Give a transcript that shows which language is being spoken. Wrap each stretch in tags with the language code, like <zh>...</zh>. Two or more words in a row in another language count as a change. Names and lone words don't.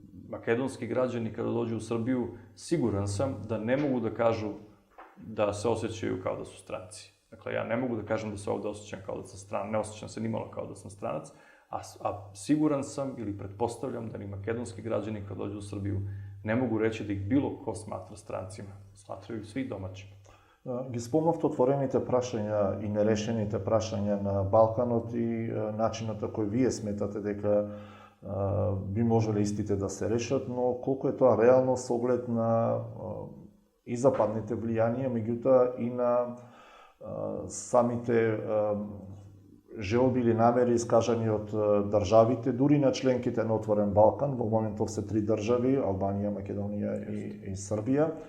<sr>makedonski građani kada dođu u Srbiju, siguran sam da ne mogu da kažu da se osjećaju kao da su stranci. Dakle, ja ne mogu da kažem da se ovde osjećam kao da sam stranac, ne osjećam se nimalo kao da sam stranac, a siguran sam ili pretpostavljam da ni makedonski građani kada dođu u Srbiju ne mogu reći da ih bilo ko smatra strancima. Smatraju ih svi domaćima.</sr> <mk>Ги спомнавте отворените прашања и нерешените прашања на Балканот и начинот на кој вие сметате дека би можеле истите да се решат, но колку е тоа реално со оглед на и западните влијанија, меѓутоа и на самите желби или намери искажани од државите, дури на членките на Отворен Балкан, во моментов се 3 држави, Албанија, Македонија и Србија.</mk>